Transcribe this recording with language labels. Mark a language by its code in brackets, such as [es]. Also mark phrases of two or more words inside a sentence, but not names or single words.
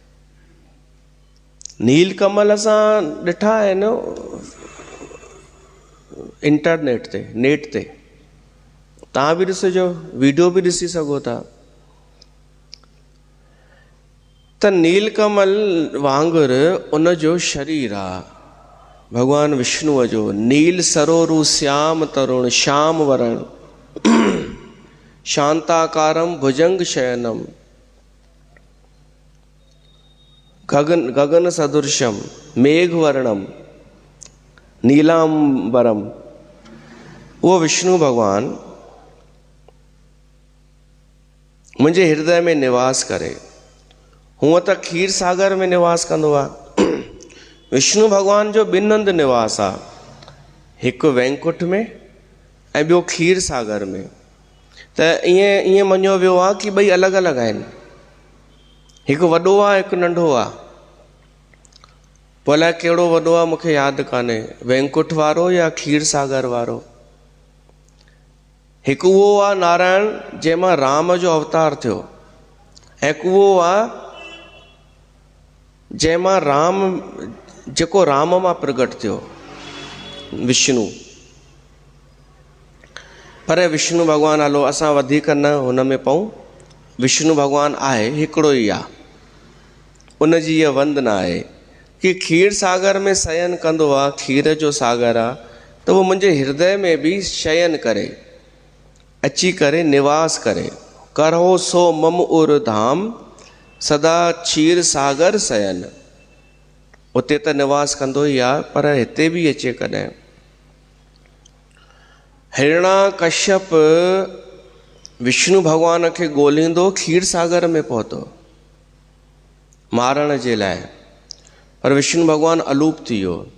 [sd] नीलकमल असां ॾिठा आहिनि इंटरनेट ते, नेट ते, तव्हां बि ॾिसिजो, वीडियो बि ॾिसी सघो था। त नीलकमल वांगुरु उन जो शरीर आहे भगवान विष्णुअ जो। [sa] नील सरोरु श्याम तरुण, श्याम वरण, शांताकारम भुजंग शयनम, गगन सदृशम, मेघ वर्णम, नीलांबरम, [sd] वो विष्णु भगवान मुंहिंजे हृदय में निवास करे। हूअं त खीर सागर में निवास कंदो आहे। विष्णु भगवान जो ॿिनि हंधि निवास आहे, हिकु वैकुंठ में ऐं ॿियो खीर सागर में। त ईअं मञियो वियो आहे कि ॿई अलॻि अलॻि आहिनि, हिकु वॾो आहे हिकु नंढो आहे। पोइ अलाए कहिड़ो वॾो आहे मूंखे यादि कान्हे, वैकुंठ वारो या खीर सागर वारो। हिकु उहो आहे नारायण जंहिंमां राम जो अवतार थियो, ऐं हिकु उहो आहे जंहिंमां राम, जेको राम मां प्रगट थियो, विष्णु। पर विष्णु भॻवानु हलो असां वधीक न हुन में पऊं, विष्णु भॻवानु आहे हिकिड़ो ई आहे। उन जी इहा वंदना आहे कि खीर सागर में शयन कंदो आहे, खीर जो सागर आहे, त उहो मुंहिंजे हृदय में बि शयन करे, अची करे निवास करे। [awa] करो सो मम उर धाम, सदा क्षीर सागर शयन। [sd] उते त निवास कंदो ई आहे, पर हिते बि अचे कॾहिं। हिरण्यकश्यप विष्णु भॻवान खे ॻोल्हींदो खीर सागर में पहुतो मारण जे लाइ, पर विष्णु भॻवानु अलूप थी वियो।